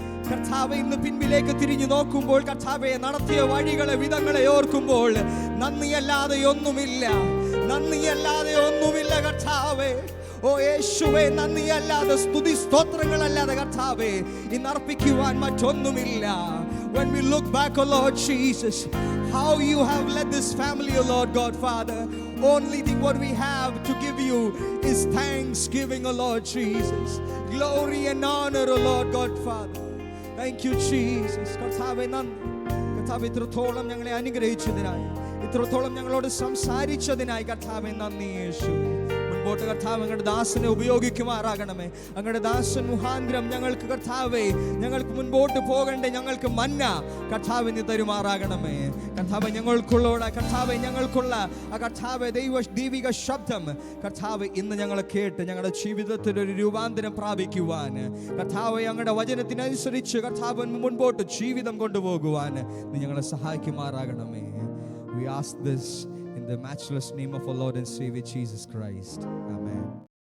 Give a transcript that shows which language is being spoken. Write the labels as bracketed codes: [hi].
[ml] കർത്താവെ, ഇന്ന് പിൻപിലേക്ക് തിരിഞ്ഞു നോക്കുമ്പോൾ കർത്താവെ നടത്തിയ വഴികളെ, വിധങ്ങളെ ഓർക്കുമ്പോൾ നന്ദിയല്ലാതെ ഒന്നുമില്ല, നന്ദിയല്ലാതെ ഒന്നുമില്ല കർത്താവെ. ഓ യേശുവേ, നന്ദിയല്ലാതെ, സ്തുതി സ്തോത്രങ്ങളല്ലാതെ കർത്താവെ ഇന്ന് അർപ്പിക്കുവാൻ മറ്റൊന്നുമില്ല. [en] When we look back, oh Lord Jesus, how you have led this family, oh Lord God Father, only thing what we have to give you is thanksgiving, oh Lord Jesus. Glory and honor, oh Lord God Father. Thank you Jesus. [ml] കർത്താവേ നന്ദി. കർത്താവേ, ഇത്രത്തോളം ഞങ്ങളെ അനുഗ്രഹിച്ചതിനായി, ഇത്രത്തോളം ഞങ്ങളോട് സംസാരിച്ചതിനായി കർത്താവേ നന്ദി യേശുവേ. മുൻപോട്ട് കർത്താവ് അങ്ങയുടെ ദാസനെ ഉപയോഗിക്കുമാറാകണമേ. അങ്ങയുടെ ദാസൻ മുഖാന്തരം ഞങ്ങൾക്ക് കർത്താവേ, ഞങ്ങൾക്ക് മുൻപോട്ട് പോകണ്ടേ ഞങ്ങൾക്ക് മന്ന കർത്താവ് നീ തരുമാറാകണമേ. കർത്താവ് ഞങ്ങൾക്കുള്ള കർത്താവെ, ഞങ്ങൾക്കുള്ള ആ കർത്താവെ ദൈവിക ശബ്ദം കർത്താവ് ഇന്ന് ഞങ്ങളെ കേട്ട് ഞങ്ങളുടെ ജീവിതത്തിൽ ഒരു രൂപാന്തരം പ്രാപിക്കുവാൻ, കർത്താവെ അങ്ങയുടെ വചനത്തിനനുസരിച്ച് കർത്താവ് മുൻപോട്ട് ജീവിതം കൊണ്ടുപോകുവാൻ നീ ഞങ്ങളെ സഹായിക്കുമാറാകണമേ. [en] We ask this in the matchless name of our Lord and Savior Jesus Christ. Amen.